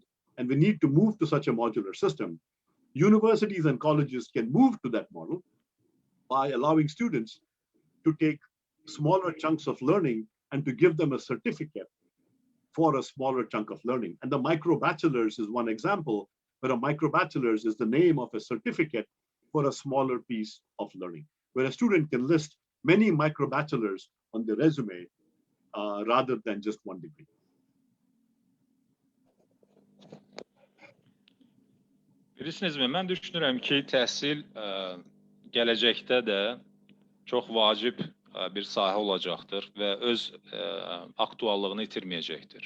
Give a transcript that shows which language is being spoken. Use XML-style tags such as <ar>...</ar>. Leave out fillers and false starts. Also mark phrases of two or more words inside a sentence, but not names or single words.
<en>And we need to move to such a modular system. Universities and colleges can move to that model by allowing students to take smaller chunks of learning and to give them a certificate for a smaller chunk of learning. And the micro-bachelors is one example, where a micro-bachelors is the name of a certificate for a smaller piece of learning, where a student can list many micro-bachelors on their resume rather than just one degree.</en> <az>Bilirsinizmi, mən düşünürəm ki, təhsil gələcəkdə də çox vacib bir sahə olacaqdır və öz aktuallığını itirməyəcəkdir.</az>